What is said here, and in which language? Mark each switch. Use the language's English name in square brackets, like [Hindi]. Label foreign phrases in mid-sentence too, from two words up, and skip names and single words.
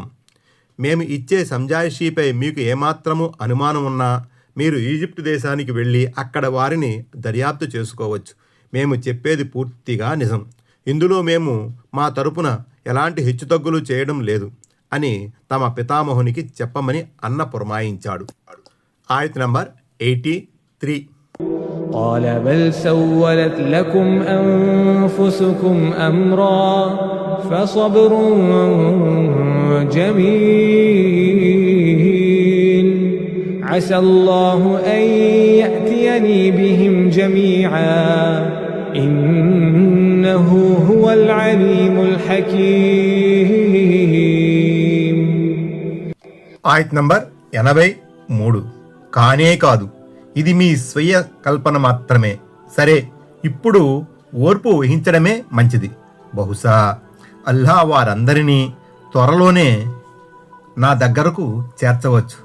[Telugu] మేము ఇచ్చే సంజాయిషీపై మీకు ఏమాత్రము అనుమానం ఉన్నా మీరు ఈజిప్టు దేశానికి వెళ్ళి అక్కడ వారిని దర్యాప్తు చేసుకోవచ్చు. మేము చెప్పేది పూర్తిగా నిజం. ఇందులో మేము మా తరపున ఎలాంటి హెచ్చుతగ్గులు చేయడం లేదు అని తమ పితామహునికి చెప్పమని అన్న పురమాయించాడు. ఆయత్ నంబర్ 83. [Arabic] قال بل سولت لكم أنفسكم أمرا فصبر جميل عسى الله أن يأتيني بهم جميعا إنه هو العليم الحكيم. [Telugu] ఆయత్ నంబర్ 83. కానే కాదు, ఇది మీ స్వీయ కల్పన మాత్రమే. సరే, ఇప్పుడు ఓర్పు వహించడమే మంచిది. బహుశా అల్లా వారందరినీ త్వరలోనే నా దగ్గరకు చేర్చవచ్చు.